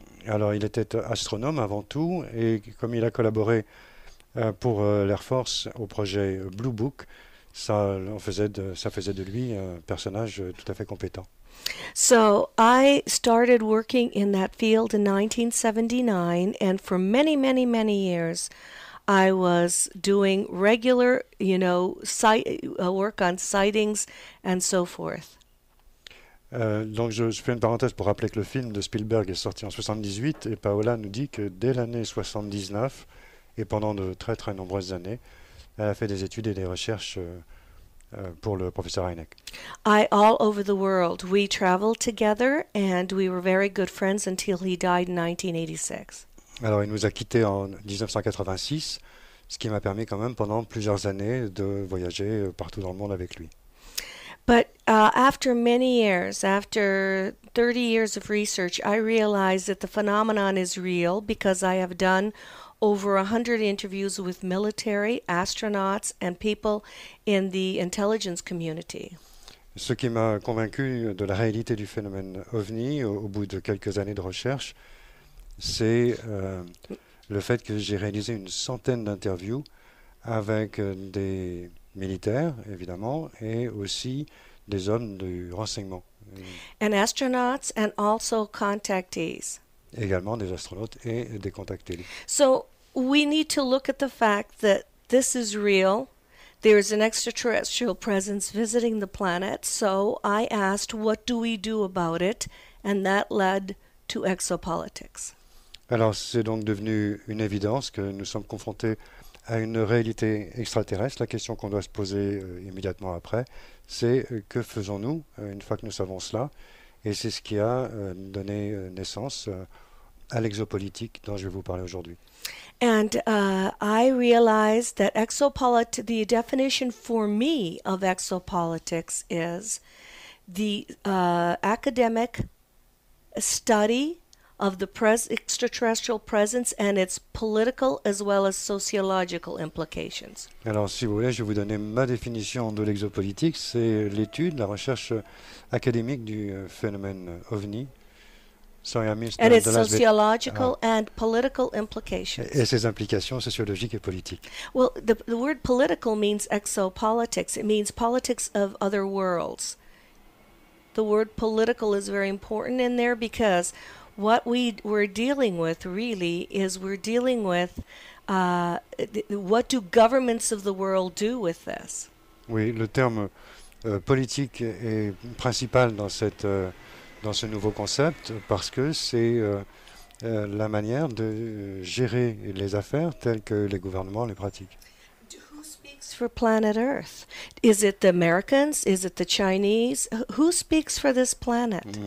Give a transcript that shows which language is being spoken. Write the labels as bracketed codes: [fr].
[fr] Alors il était astronome avant tout, et comme il a collaboré pour l'Air Force au projet Blue Book, ça faisait de lui un personnage tout à fait compétent. [en] So I started working in that field in 1979, and for many, many, many years, I was doing regular, work on sightings and so forth. [fr] Donc je fais une parenthèse pour rappeler que le film de Spielberg est sorti en 78 et Paola nous dit que dès l'année 79 et pendant de très très nombreuses années, elle a fait des études et des recherches pour le professeur Hynek. [en] All over the world. We traveled together and we were very good friends until he died in 1986. [fr] Alors il nous a quittés en 1986, ce qui m'a permis quand même pendant plusieurs années de voyager partout dans le monde avec lui. [en] But after many years, after 30 years of research, I realized that the phenomenon is real because I have done over 100 interviews with military, astronauts, and people in the intelligence community. [fr] Ce qui m'a convaincu de la réalité du phénomène OVNI au bout de quelques années de recherche, c'est le fait que j'ai réalisé une centaine d'interviews avec des militaires, évidemment, et aussi des hommes du renseignement. [en] And astronauts and also contactees. [fr] Également des astronautes et des contactés. [en] So we need to look at the fact that this is real. There is an extraterrestrial presence visiting the planet. So I asked, what do we do about it? And that led to exopolitics. [fr] Alors c'est donc devenu une évidence que nous sommes confrontés à une réalité extraterrestre. La question qu'on doit se poser immédiatement après, c'est que faisons-nous une fois que nous savons cela? Et c'est ce qui a donné naissance à l'exopolitique dont je vais vous parler aujourd'hui. [en] And I realized that the definition for me of exopolitics is the academic study of the extraterrestrial presence and its political as well as sociological implications. [fr] Alors, si vous voulez, je vais vous donner ma définition de l'exopolitique. C'est l'étude, la recherche académique du phénomène OVNI, [en] Sorry, I missed And its the last bit. sociological and political implications. [fr] Et ses implications sociologiques et politiques. [en] Well, the word political means exopolitics. It means politics of other worlds. The word political is very important in there because what we're dealing with really is we're dealing with what do governments of the world do with this? [fr] Oui, le terme politique est principal dans dans ce nouveau concept parce que c'est la manière de gérer les affaires telles que les gouvernements les pratiquent. [en] Who speaks for planet Earth? Is it the Americans? Is it the Chinese? Who speaks for this planet?